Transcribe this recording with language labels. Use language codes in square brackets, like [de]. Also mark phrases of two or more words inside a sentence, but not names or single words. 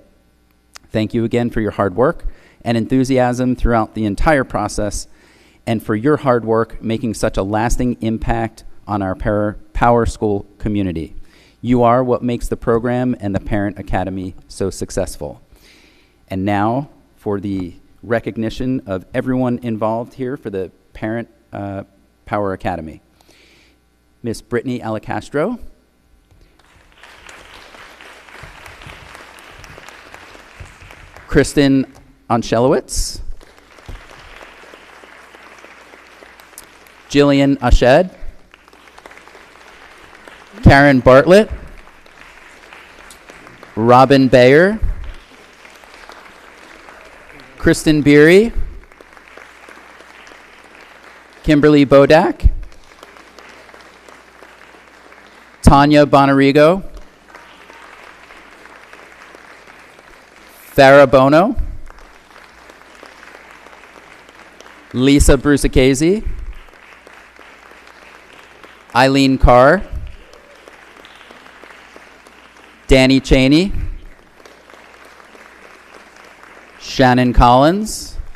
[en] Thank you again for your hard work and enthusiasm throughout the entire process, and for your hard work making such a lasting impact on our Power School community. You are what makes the program and the Parent Academy so successful. And now for the recognition of everyone involved here for the Parent Power Academy. Miss Brittany Alicastro. Kristen Onchelowitz. Jillian Ashed. Karen Bartlett. Robin Bayer. Kristen Beery. Kimberly Bodak. Tanya Bonarigo. Farah Bono. Lisa Brusicchese. Eileen Carr. Danny Cheney. Shannon Collins.